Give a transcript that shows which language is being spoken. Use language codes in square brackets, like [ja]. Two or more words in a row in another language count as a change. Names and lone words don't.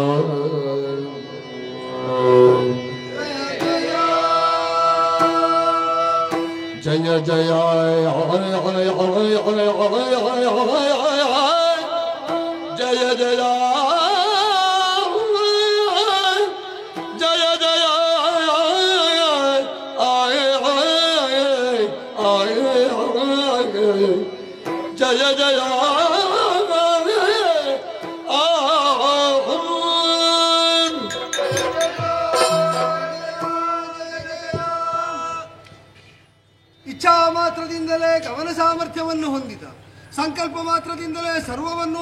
[kn] ಜಯ ಜಯ ಜಯ ಜಯ ಜಯ ಜಯ ಜಯ ಜಯ ಇಚ್ಛಾ ಮಾತ್ರದಿಂದಲೇ ಗಮನ ಸಾಮರ್ಥ್ಯವನ್ನು ಹೊಂದಿದ, ಸಂಕಲ್ಪ ಮಾತ್ರದಿಂದಲೇ ಸರ್ವವನ್ನೂ